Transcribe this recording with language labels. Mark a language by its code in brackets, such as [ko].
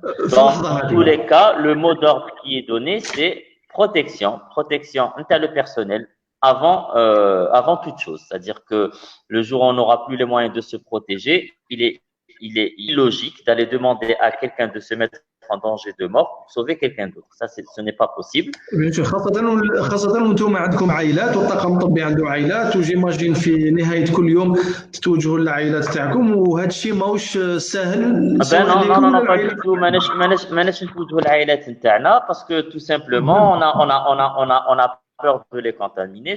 [fr] Dans tous les cas, le mot d'ordre qui est donné, c'est protection, le personnel avant toute chose. C'est-à-dire que le jour où on n'aura plus les moyens de se protéger, il est illogique d'aller demander à quelqu'un de se mettre en danger de mort pour sauver quelqu'un d'autre. Ça, ce n'est pas possible. [ar] خاصة وانتم عندكم عائلات والطاقم الطبي عنده عائلات وجيماجين في نهاية كل يوم تتوجهوا للعائلات تاعكم وهذا الشيء ماهوش سهل. [fr] Non, pas du tout. [ar] ماناش نتوجهوا للعائلات نتاعنا [fr] parce que tout simplement on a peur de les contaminer.